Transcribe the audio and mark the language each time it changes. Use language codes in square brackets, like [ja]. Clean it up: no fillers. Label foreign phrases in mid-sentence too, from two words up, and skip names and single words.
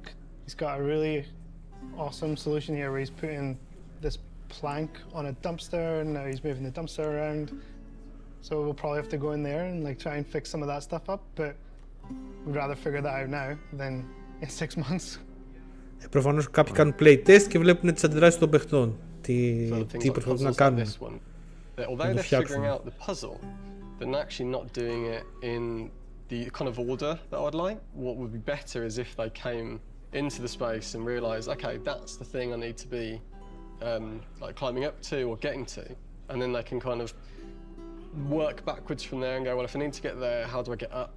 [en] He's got a really awesome solution here where he's putting this plank on a dumpster and now he's moving the dumpster around. So we'll probably have to go in there and like try and fix some of that stuff up, but we'd rather figure that out now than in 6 months. [el] Προφανώς κάποιοι κάνουν playtest και βλέπουν τις αντιδράσεις των παιχτών. Τι προσπαθούν να κάνουν. [en] Although they're figuring out the puzzle, they're actually not doing it in the kind of order that I'd like. What would be better is if they came into the space and realised, okay, that's the thing I need to be like climbing up to or getting to, and then they can kind of work backwards from there and go, well, if I need to get there, how do I get up?